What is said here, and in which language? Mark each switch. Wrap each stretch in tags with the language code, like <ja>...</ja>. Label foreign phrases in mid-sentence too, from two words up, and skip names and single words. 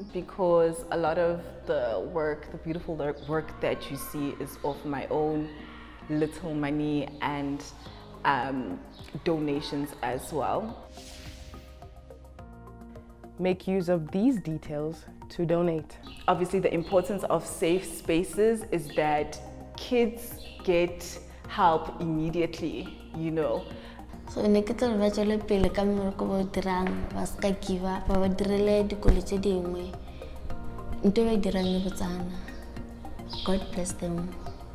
<en>Because a lot of the work, the beautiful work that you see is of my own little money and donations as well. Make use of these details to donate. Obviously, the importance of safe spaces is that kids get help immediately, you know.</en> <tn>So neketla ba tswela pele ka mmereko ba dirang ba ska</tn> <en>give up</en> <tn>ba direle dikolo tse dingwe nto ba dirang le botsana.</tn> <en>God bless them.</en>